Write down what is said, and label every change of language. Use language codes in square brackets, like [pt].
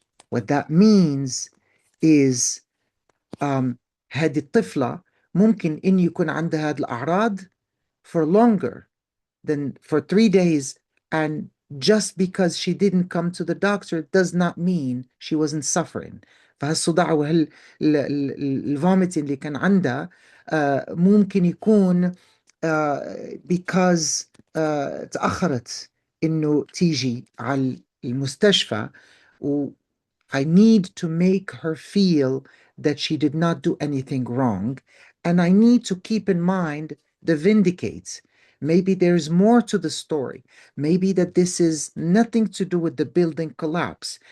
[en] What that means is هذه الطفلة ممكن إن يكون عندها هذه الأعراض for longer than for 3 days. And just because she didn't come to the doctor does not mean she wasn't suffering. [ar] فهالصداع الفوميتنج اللي كان عندها ممكن يكون because تأخرت إنه تيجي على المستشفى. [en] و I need to make her feel that she did not do anything wrong. And I need to keep in mind the vindicates. Maybe there's more to the story. Maybe that this is nothing to do with the building collapse.